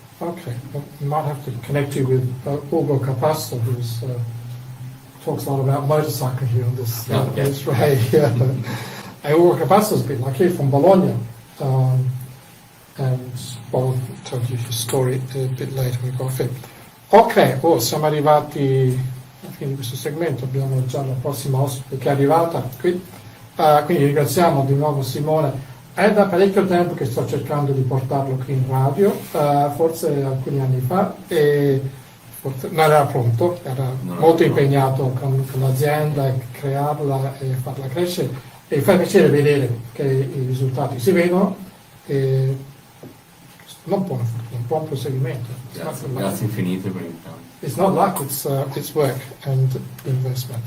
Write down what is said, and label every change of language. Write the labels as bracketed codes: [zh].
[en] Okay, well, we might have to connect you with Ugo Capasso, who talks a lot about motorcycle here on this way. Ugo Capasso's been like here from Bologna, and I'll tell you his story a bit later when we go off it. [it] Ok, siamo arrivati alla fine di questo segmento, abbiamo già la prossima ospite che è arrivata qui, quindi ringraziamo di nuovo Simone. È da parecchio tempo che sto cercando di portarlo qui in radio, forse alcuni anni fa, e forse non era pronto, era molto impegnato con l'azienda, crearla e farla crescere, e mi fa piacere vedere che i risultati si vedono. E non buona fortuna, un buon proseguimento. Grazie infinite per il tempo. [en] It's not luck, it's work and investment.